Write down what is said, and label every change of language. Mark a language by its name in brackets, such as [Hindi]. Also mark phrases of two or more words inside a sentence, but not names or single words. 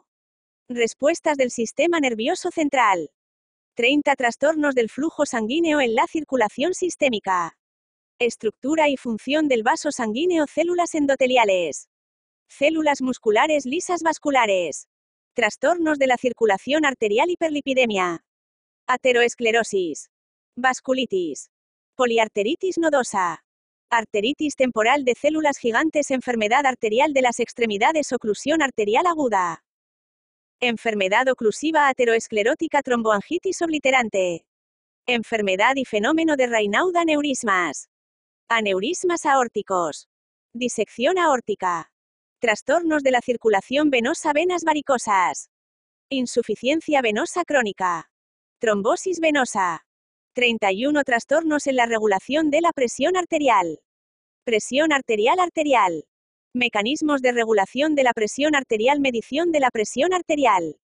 [Spanish] Respuestas del sistema nervioso central. 30. Trastornos del flujo sanguíneo en la circulación sistémica. Estructura y función del vaso sanguíneo, células endoteliales. Células musculares lisas vasculares. Trastornos de la circulación arterial, hiperlipidemia. Ateroesclerosis. Vasculitis. Poliarteritis nodosa. Arteritis temporal de células gigantes, enfermedad arterial de las extremidades, oclusión arterial aguda. Enfermedad oclusiva ateroesclerótica, tromboangitis obliterante. Enfermedad y fenómeno de Raynaud, aneurismas. Aneurismas aórticos. Disección aórtica. Trastornos de la circulación venosa, venas varicosas. Insuficiencia venosa crónica. Trombosis venosa. 31 trastornos en la regulación de la presión arterial. Presión arterial arterial. Mecanismos de regulación de la presión arterial, medición de la presión arterial.